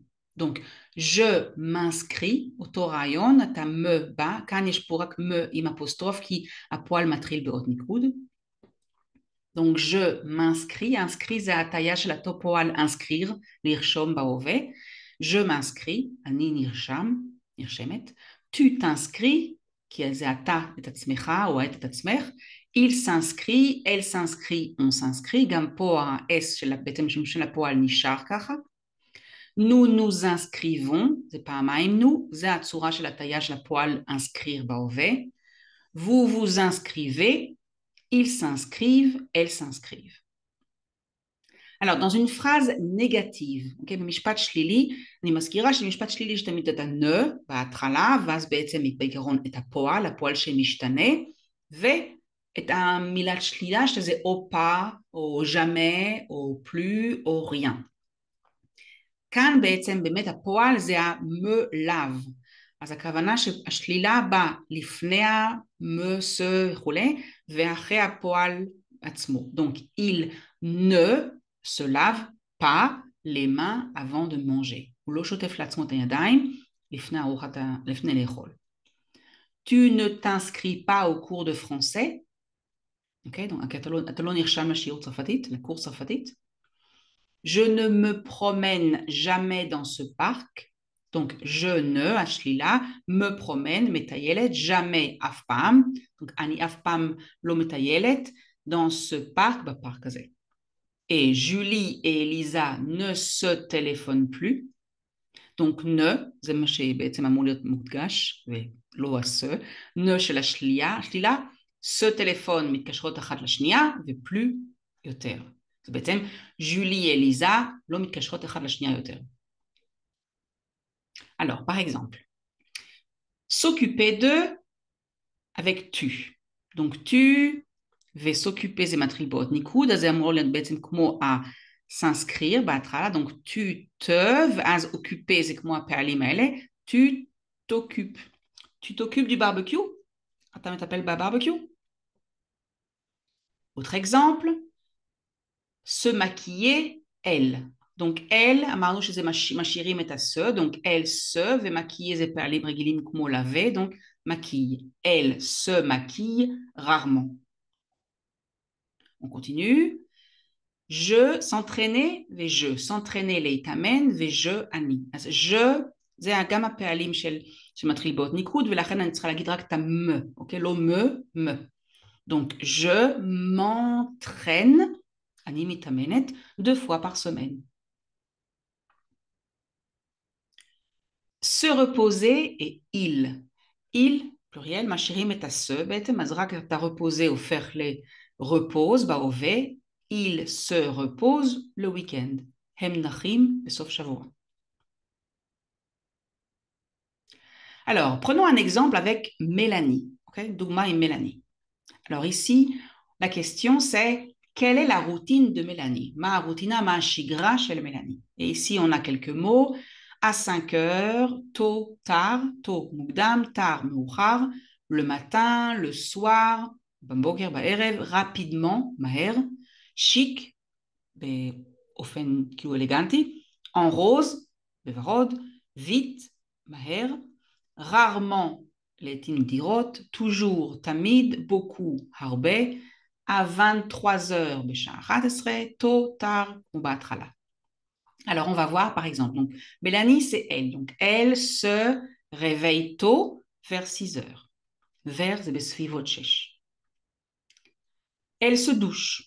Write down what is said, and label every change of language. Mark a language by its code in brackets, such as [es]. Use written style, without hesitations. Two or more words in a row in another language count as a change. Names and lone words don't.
[fr] Donc, je m'inscris, [he] אותו רעיון, אתה me בא, כאן יש פה רק me עם אפוסטרוף, כי הפועל מתחיל באות ניקוד. [fr] Donc, je m'inscris, inscrit [he] זה ההטיה של אותו פועל inscrire, לרשום בהווה. [fr] Je m'inscris, [he] אני נרשם, נרשמת. [fr] Tu t'inscris, [he] כי זה אתה את עצמך, או את עצמך. [fr] Il s'inscrit, elle s'inscrit, on s'inscrit. [he] גם פה ה-S של בעצם של הפועל נשאר ככה. [fr] Nous nous inscrivons, [he] זה פעמיים nous, זה הצורה של הטיה של הפועל inscrire בהווה. [fr] Vous vous inscrivez, ils s'inscrivent, elles s'inscrivent. Alors, dans une phrase négative, [he] okay, במשפט שלילי, אני מזכירה שבמשפט שלילי יש תמיד את ה-ne בהתחלה, ואז בעצם בעיקרון את הפועל שמשתנה, ואת המילת שלילה, שזה או pas, או jamais, או plus, או rien. כאן בעצם באמת הפועל זה ה- [fr] me lave. [he] אז הכוונה שהשלילה באה לפני ה- [fr] me, se [he] וכולי, ואחרי הפועל עצמו. [fr] Donc, il ne se lave pas les mains avant de manger. [he] הוא לא שוטף לעצמו את הידיים לפני לאכול. [fr] Tu ne t'inscris pas au cours de français. [he] אוקיי? donc, אתה לא נרשם לשיעור צרפתית, לקורס צרפתית. [fr] Je ne me promène jamais dans ce parc. Donc, je ne, השלילה, me promène, מטיילת, jamais, [he] אף פעם. Donc, אני אף פעם לא מטיילת [fr] dans ce parc, [he] בפארק הזה. [fr] Et Julie et Elisa ne se téléphonent plus. Donc, ne, [he] זה מה שבעצם אמור להיות מודגש, ולא ה-se. ne של השלילה, [fr] se téléphone [he] מתקשרות אחת לשנייה, ופלו יותר. זה בעצם, Julie et Elisa לא מתקשרות אחת לשנייה יותר. [fr] Alors, par exemple, s'occuper de avec tu. Donc, tu [he] וסoccuper זה מתחיל באות ניקוד, אז זה אמור להיות בעצם כמו s'inscrire בהתחלה, [fr] donc tu te, [he] ואז occuper זה כמו הפעלים האלה, [fr] tu t'occupes. Tu t'occupes du barbecue? [he] אתה מטפל בברבקיו? [fr] Autre exemple, se maquiller, elle. Donc, elle, [he] אמרנו שזה משאירים את ה-se, [fr] donc elle se, [he] ומקיer זה פעלים רגילים כמו [fr] laver, donc maquille. Elle se maquille rarement. On continue. Je s'entraîner, ו-je. [he] s'entraîner להתאמן, ו-je אני. אז je, זה גם הפעלים שמתחיל באות ניקוד, ולכן אני צריכה להגיד רק את ה-me, אוקיי? [fr] לא me. Donc, je m'entraîne, [he] אני מתאמנת, [fr] 2 fois par semaine. Se reposer et il. Il, pluriel, [he] משאירים את ה-se בעצם, אז רק את ה-reposer הופך ל-repose, בהווה, [fr] il se repose le week-end. [he] הם נחים בסוף שבוע. [fr] Alors, prenons un exemple avec Mélanie. [he] Okay? דוגמה עם Mélanie. [fr] Alors ici, la question c'est quelle est la routine de Mélanie? Ma routine, [he] מה שגרה [fr] chez Mélanie. Et ici, on a quelques mots. À 5 heures, tôt, tard, tôt, mukdam, tard, מאוחר, le matin, le soir, [he] בבוקר, בערב, rapidement, מהר, chic, באופן כאילו אלגנטי, [fr] en rose, [he] בוורוד, vite, מהר, rarement, לעתים נדירות, [fr] toujours, תמיד, beaucoup, הרבה, à 23 heures בשעה 11, tôt, tard, ou בהתחלה. Alors, on va voir par exemple. Donc, Mélanie, c'est elle. Donc, elle se réveille tôt, vers 6 heures. Vers, c'est בסביבות 6. Elle se douche.